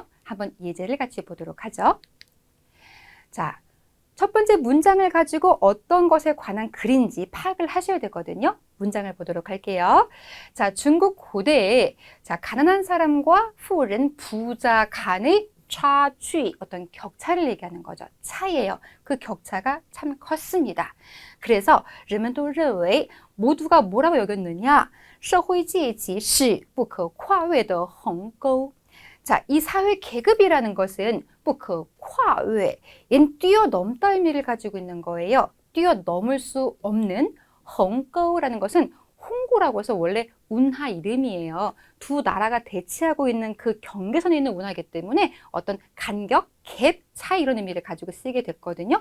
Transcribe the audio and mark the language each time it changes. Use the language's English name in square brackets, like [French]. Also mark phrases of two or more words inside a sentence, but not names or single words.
[Korean] 한번 예제를 같이 보도록 하죠. 자, 첫 번째 문장을 가지고 어떤 것에 관한 글인지 파악을 하셔야 되거든요. 문장을 보도록 할게요. 자, 중국 고대에 가난한 사람과 富人, 부자 간의 차취, 어떤 격차를 얘기하는 거죠. 차이예요. 그 격차가 참 컸습니다. 그래서 [Chinese] 人们都认为 [Korean] 모두가 뭐라고 여겼느냐? [Chinese] 社会阶级是不可跨越的鸿沟. [Korean] 자, 이 사회 계급이라는 것은 [Chinese] 不可跨越, [Korean] 얘는 뛰어넘다 의미를 가지고 있는 거예요. 뛰어넘을 수 없는. 鸿沟 라는 것은 홍고라고 해서 원래 운하 이름이에요. 두 나라가 대치하고 있는 그 경계선에 있는 운하이기 때문에 어떤 간격, 갭, 차이 이런 의미를 가지고 쓰게 됐거든요.